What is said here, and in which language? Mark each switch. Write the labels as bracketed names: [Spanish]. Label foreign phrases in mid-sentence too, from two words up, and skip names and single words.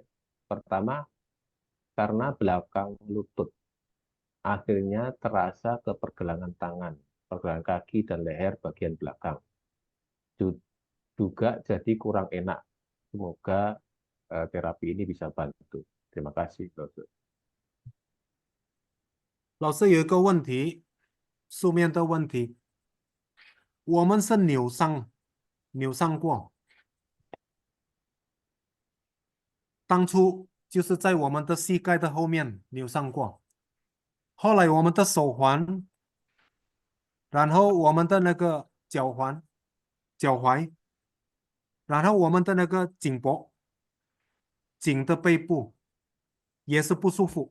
[Indonesian] Pertama, karena belakang lutut. Akhirnya terasa ke pergelangan tangan, pergelangan kaki, dan leher bagian belakang. Juga jadi kurang enak. Semoga terapi ini bisa bantu. Terima kasih, Lause. [Chinese] 老师有一个问题，书面的问题，我们是扭伤过，当初就是在我们的膝盖的后面扭伤过，后来我们的手环，然后我们的那个脚踝，然后我们的那个颈的背部也是不舒服。